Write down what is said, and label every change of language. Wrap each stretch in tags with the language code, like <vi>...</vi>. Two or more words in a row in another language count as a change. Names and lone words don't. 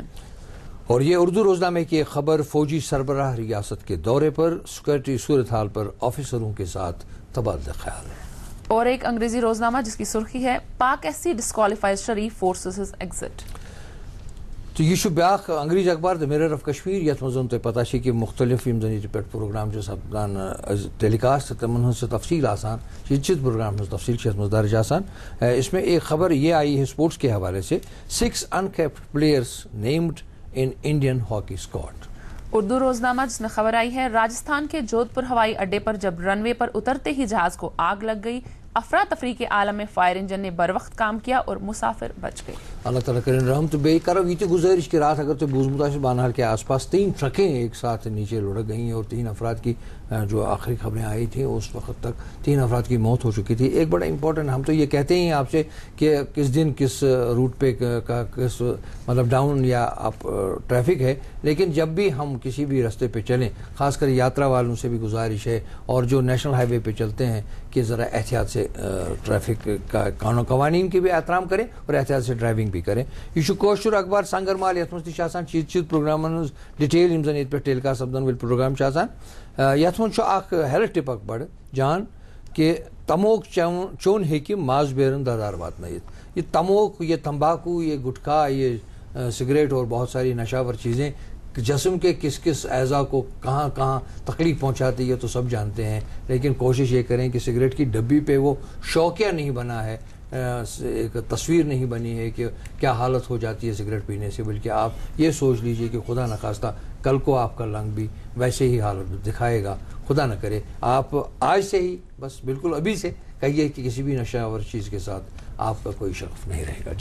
<ur>اور یہ اردو روزنامے کی ایک خبر، فوجی سربراہ ریاست کے دورے پر، سیکورٹی صورتحال پر آفیسروں کے ساتھ تبادلہ خیال ہے. اور ایک انگریزی روزنامہ جس کی سرخی ہے</ur> <en>Pak SC disqualifies Sharif forces exit.</en> <ks>تو یہ چھُ بیاکھ انگریزی اخبار دی میرر آف کشمیر، یتھ منٛز تۄہہِ پتہ چھِ کہ مختلف یم زن ییٚتہِ پٮ۪ٹھ پروگرام چھِ سپدان ٹیلی کاسٹ، تِمن ہٕنٛز چھِ تفصیل آسان، ییٚتہِ پروگرام ہٕنٛز تفصیل چھِ یتھ منٛز درج آسان.</ks> <ur>اس میں ایک خبر یہ آئی ہے اسپورٹس کے حوالے سے،</ur> <en>6 uncapped players named in Indian hockey squad.</en> <ur>اردو روزنامہ جس میں خبر آئی ہے راجستھان کے جودھ پور ہوائی اڈے پر جب رن وے پر اترتے ہی جہاز کو آگ لگ گئی، افراتفری کے عالم میں فائر انجن نے بر وقت کام کیا اور مسافر بچ گئے. اللہ تعالیٰ کریں رحم.</ur> <ks>تو بیٚیہِ کرو یہ تہِ گزارش کہ رات اگر تو بوزمت آسہِ</ks> <ur>بانہال کے آس پاس 3 ٹرکیں ایک ساتھ نیچے لڑک گئیں اور 3 افراد کی جو آخری خبریں آئی تھیں اس وقت تک 3 افراد کی موت ہو چکی تھی. ایک بڑا امپورٹنٹ، ہم تو یہ کہتے ہیں آپ سے کہ کس دن کس روٹ پہ کا کس مطلب ڈاؤن یا اپ ٹریفک ہے، لیکن جب بھی ہم کسی بھی راستے پہ چلیں، خاص کر یاترا والوں سے بھی گزارش ہے اور جو نیشنل ہائی وے پہ چلتے ہیں کہ ذرا احتیاط سے ٹریفک کا قوانین کی بھی احترام کریں اور احتیاط سے ڈرائیونگ بھی کریں.</ur> <ks>یہ کوشر اخبار سنگر مال، یتھ منٛز تہِ چھِ آسان چیٖز پروگرامن ہٕنٛز ڈِٹیل یم زن ییٚتہِ پٮ۪ٹھ ٹیلی کاسٹ سپدن وٲلۍ پروگرام چھِ آسان. یتھ منٛز چھُ اکھ ہیلتھ ٹِپ اکھ بڑٕ جان کہ تموک چوٚن ہیٚکہِ ماز بیرن ددار واتنٲیِتھ.</ks> <ur>یہ تموک، یہ تمباکو، یہ گٹکا، یہ سگریٹ اور بہت ساری نشاور چیزیں جسم کے کس کس اعضاء کو کہاں کہاں تکلیف پہنچاتی ہے تو سب جانتے ہیں، لیکن کوشش یہ کریں کہ سگریٹ کی ڈبی پہ وہ شوقیہ نہیں بنا ہے، ایک تصویر نہیں بنی ہے کہ کیا حالت ہو جاتی ہے سگریٹ پینے سے، بلکہ آپ یہ سوچ لیجئے کہ خدا نخواستہ کل کو آپ کا لنگ بھی ویسے ہی حالت دکھائے گا، خدا نہ کرے آپ آج سے ہی بس بالکل ابھی سے کہیے کہ کسی بھی نشہ آور چیز کے ساتھ آپ کا کوئی شغف نہیں رہے گا.</ur>